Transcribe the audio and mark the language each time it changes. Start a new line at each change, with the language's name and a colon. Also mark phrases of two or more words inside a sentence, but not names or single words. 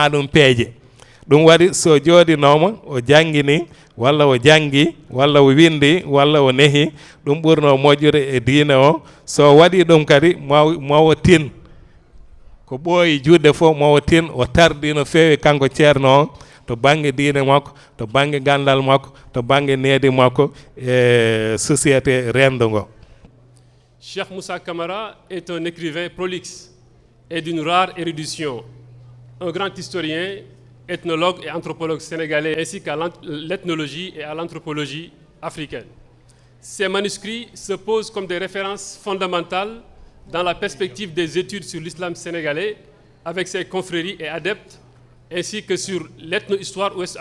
Fula: ɗum peeje ɗum waɗi so jooɗinoma o janggini walla o janggi walla o windi walla o neehi ɗum ɓurno moƴƴude e diine o so waɗi ɗum kadi mawo tin ko ɓooyi judde fof mawo tin o tardi no feewi kanko ceerno o to banggue diine makko to banggue gandal makko to banggue needi makko e société rendo ngo.
French: Cheikh Moussa Camara est un écrivain prolixe et d'une rare érudition, un grand historien, ethnologue et anthropologue sénégalais, ainsi qu'à l'ethnologie et à l'anthropologie africaine. Ses manuscrits se posent comme des références fondamentales dans la perspective des études sur l'islam sénégalais, avec ses confréries et adeptes, ainsi que sur l'ethno-histoire ouest-africaine.